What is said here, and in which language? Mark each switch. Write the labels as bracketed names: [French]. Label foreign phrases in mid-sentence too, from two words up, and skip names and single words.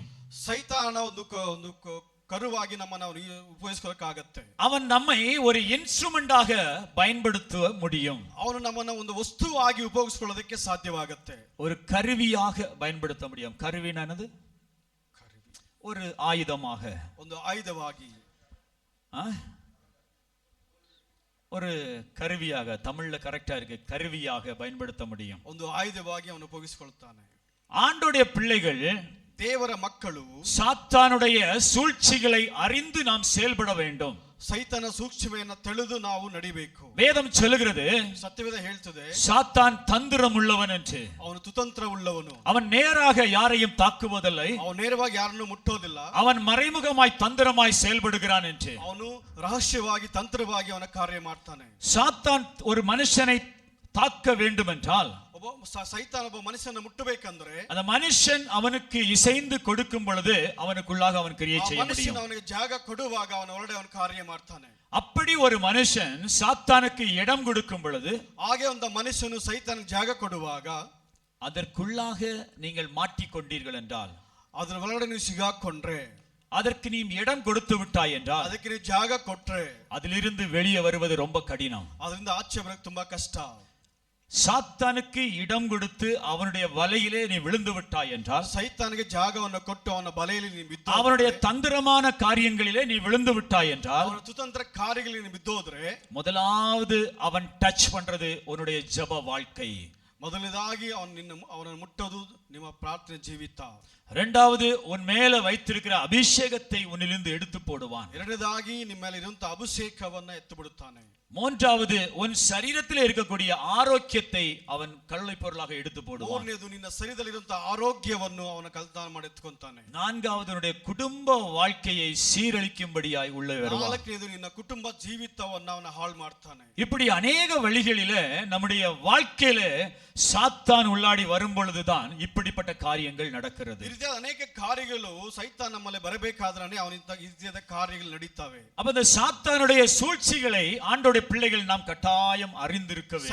[Kannada] ಸೈತಾನ ಒಂದು ಕರುವಾಗಿ ನಮ್ಮನ್ನು ಉಪಯೋಗಿಸಬೇಕಾಗತ್ತೆ. [Tamil] அவன் நம்மை ஒரு இன்ஸ்ட்ருமெண்டாக பயன்படுத்த முடியும். [Kannada] ಅವನು ನಮ್ಮನ್ನು ಒಂದು ವಸ್ತುವಾಗಿ ಉಪಯೋಗಿಸಿಕೊಳ್ಳೋದಕ್ಕೆ ಸಾಧ್ಯವಾಗುತ್ತೆ. [Tamil] ஒரு கருவியாக பயன்படுத்த முடியும். கருவினானது ஒரு ஆயுதமாக, [Kannada] ಒಂದು ಆಯುಧವಾಗಿ, [Tamil] ஒரு கருவியாக, தமிழ்ல கரெக்டா இருக்கு, கருவியாக பயன்படுத்த முடியும். [Kannada] ಒಂದು ಆಯುಧವಾಗಿ ಅವನು ಉಪಯೋಗಿಸಿಕೊಳ್ಳುತ್ತಾನೆ. [Tamil] ஆண்டோடைய பிள்ளைகள், [Kannada] ದೇವರ ಮಕ್ಕಳು [Tamil] சாத்தானுடைய சூழ்ச்சிகளை அறிந்து நாம் செயல்பட வேண்டும். [Kannada] ಸೈತಾನ ಸೂಕ್ಷ್ಮೆಯನ್ನು ತಿಳಿದು ನಾವು ನಡಿಬೇಕು. [Tamil] வேதம் சொல்லுகிறது, [Kannada] ಸತ್ಯವೇದ ಹೇಳ್ತದೆ, [Tamil] சாத்தான் தந்திரம் உள்ளவன் என்று. [Kannada] ಅವನು ಕುತಂತ್ರ ಉಳ್ಳವನು. [Tamil] அவன் நேராக யாரையும் தாக்குவதில்லை. [Kannada] ಅವನು ನೇರವಾಗಿ ಯಾರನ್ನು ಮುಟ್ಟೋದಿಲ್ಲ. [Tamil] அவன் மறைமுகமாய் தந்திரமாய் செயல்படுகிறான் என்று. [Kannada] ಅವನು ರಹಸ್ಯವಾಗಿ ತಂತ್ರವಾಗಿ ಅವನ ಕಾರ್ಯ ಮಾಡ್ತಾನೆ. [Tamil] சாத்தான் ஒரு மனுஷனை தாக்க வேண்டும் என்றால், [Kannada] ಸೈತಾನ ಒಬ್ಬ ಮನುಷ್ಯನ ಮುಟ್ಟಬೇಕಂದ್ರೆ [Tamil] அந்த மனுஷன் அவனுக்கு இசைந்து கொடுக்கும் பொழுது அவனுக்குள்ளாக அவன் கிரியை செய்ய முடியும். [Kannada] ಅವನಿಗೆ ಜಾಗ ಕೊಡುವಾಗ ಅವನ ಒಳಗಡೆ ಅವನ ಕಾರ್ಯ ಮಾಡ್ತಾನೆ. [Tamil] அப்படி ஒரு மனுஷன் சாத்தானுக்கு இடம் கொடுக்கும் பொழுது, [Kannada] ಹಾಗೆ ಒಂದು ಮನುಷ್ಯನು ಸೈತಾನಿಗೆ ಜಾಗ ಕೊಡುವಾಗ, [Tamil] அதற்குள்ளாக நீங்கள் மாட்டிக்கொண்டீர்கள் என்றால், [Kannada] ಅದರ ಒಳಗಡೆ ನೀವು ಸಿಗಾಕೊಂಡ್ರೆ, [Tamil] அதற்கு நீ இடம் கொடுத்து விட்டாய் என்றால், [Kannada] ಅದಕ್ಕೆ ನೀವು ಜಾಗ ಕೊಟ್ರೆ, [Tamil] அதிலிருந்து வெளியே வருவது ரொம்ப கடினம். [Kannada] ಅದರಿಂದ ಆಚೆ ಬರೋದು ತುಂಬಾ ಕಷ್ಟ. [Tamil] சாத்தானுக்கு இடம் கொடுத்து அவனுடைய வலையிலே நீ விழுந்து விட்டாய் என்றால், [Kannada] ಸೈತಾನಿಗೆ ಜಾಗವನ್ನು ಕೊಟ್ಟು ಅವನ ಬಲೆಯಲ್ಲಿ ನೀನು ಬಿದ್ದು, [Tamil] அவனுடைய தந்திரமான காரியங்களிலே நீ விழுந்து விட்டாய் என்றால், [Kannada] ಅವನ ಕುತಂತ್ರ ಕಾರ್ಯಗಳಿಗೆ ನೀನು ಬಿದ್ದೋದ್ರೆ, [Tamil] முதலாவது அவன் டச் பண்றது உன்னுடைய ஜெப வாழ்க்கை. [Kannada] ಮೊದಲನೇದಾಗಿ ಅವನನ್ನು ಮುಟ್ಟೋದು ನಿಮ್ಮ ಪ್ರಾರ್ಥನೆ ಜೀವಿತ. [Tamil] இரண்டாவது உன் மேல வைத்திருக்கிற அபிஷேகத்தை உன்னிலிருந்து எடுத்து போடுவான். [Kannada] ಎರಡನೇದಾಗಿ ನಿಮ್ಮ ಮೇಲೆ ಇರುವಂತ ಅಭಿಷೇಕವನ್ನ ಎತ್ತು ಬಿಡುತ್ತಾನೆ. [Tamil] மூன்றாவது உன் சரீரத்தில் இருக்கக்கூடிய ஆரோக்கியத்தை அவன் கள்ளை பொருளாக எடுத்து போடுவான். [Kannada] ಮೂರನೇದು ನಿನ್ನ ಶರೀರದಲ್ಲಿರುವಂತ ಆರೋಗ್ಯವನ್ನು ಅವನ ಕಳ್ತನ ಮಾಡಿ ಎತ್ತುಕೊಂತಾನೆ. [Tamil] நான்காவது உன்னுடைய குடும்ப வாழ்க்கையை சீரழிக்கும்படியாய் உள்ளே வருவான். [Kannada] ನಾಲ್ಕನೇದು ನಿನ್ನ ಕುಟುಂಬ ಜೀವಿತವನ್ನು ಅವನ ಹಾಳು ಮಾಡ್ತಾನೆ. [Tamil] இப்படி அநேக வழிகளிலே நம்முடைய வாழ்க்கையிலே சாத்தான் உள்ளாடி வரும் பொழுதுதான் இப்படிப்பட்ட காரியங்கள் நடக்கிறது. [Kannada] ಈ ರೀತಿಯಾದ ಅನೇಕ ಕಾರ್ಯಗಳು ಸೈತಾನ್ ನಮ್ಮಲ್ಲಿ ಬರಬೇಕಾದ್ರೆ ಅವನಿಂದ ಈ ರೀತಿಯಾದ ಕಾರ್ಯಗಳು ನಡೀತವೆ. [Tamil] அப்ப இந்த சாத்தானுடைய சூழ்ச்சிகளை ஆண்டோடைய பிள்ளைகள் நாம் கட்டாயம் அறிந்திருக்க வேண்டும்.